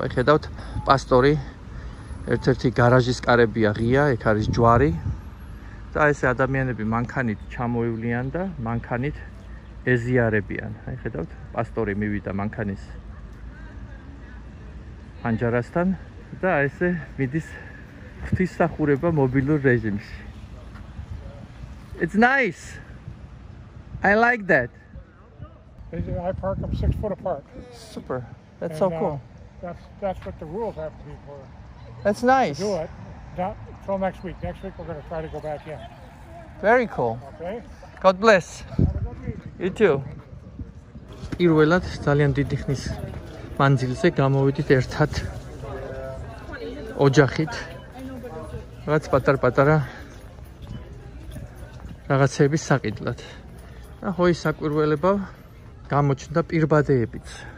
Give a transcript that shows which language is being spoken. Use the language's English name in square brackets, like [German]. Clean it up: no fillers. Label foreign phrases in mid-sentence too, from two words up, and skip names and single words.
[Georgian] ხედავთ, პასტორი ერთ-ერთი გარაჟის კარებია ღია, ეგ არის ჯვარი და ესე ადამიანები მანქანით ჩამოივლიან და მანქანით ეზიარებიან. აი ხედავთ, პასტორი მივიდა მანქანის ფანჯარასთან და ესე მიდის ღვთისმსახურება მობილურ რეჟიმში. [English] It's nice. I like that. I park them 6 foot apart. Super. That's so cool. That's what the rules have to be for. That's nice. Do it. Not till next week. Next week we're going to try to go back in. Very cool. Okay? God bless. Have a good week. You too. [Georgian] პირველად ძალიან დიდი ხნის მანძილზე გამოვიდით ერთად ოჯახით. რაღაც პატარ-პატარა რაღაცების საყიდლად. და ხო ის საკვირველება გამოჩნდა პირბადეებიც.